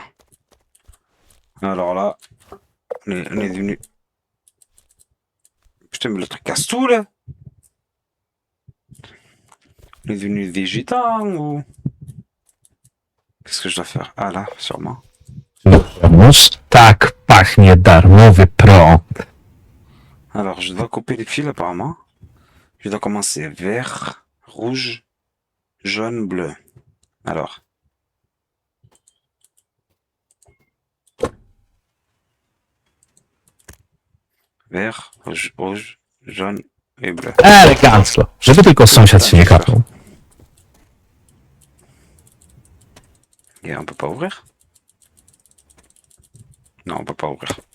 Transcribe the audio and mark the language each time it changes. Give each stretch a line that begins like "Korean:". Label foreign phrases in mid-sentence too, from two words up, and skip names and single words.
French: Alors là, on est devenu... Putain, mais le truc casse tout, là. On est devenu des gitans, ou... Qu'est-ce que je dois faire? Ah là, sûrement.
Polish: Mus, tak pachnie darmowy prąd.
French: Alors, je dois couper les fils, apparemment. Je dois commencer vert, rouge, jaune, bleu. Alors. Vert, rouge, jaune et bleu.
Polish: Elegancko. Żeby tylko sąsiad się nie kapnął.
French: Et on peut pas ouvrir? Non, on peut pas ouvrir.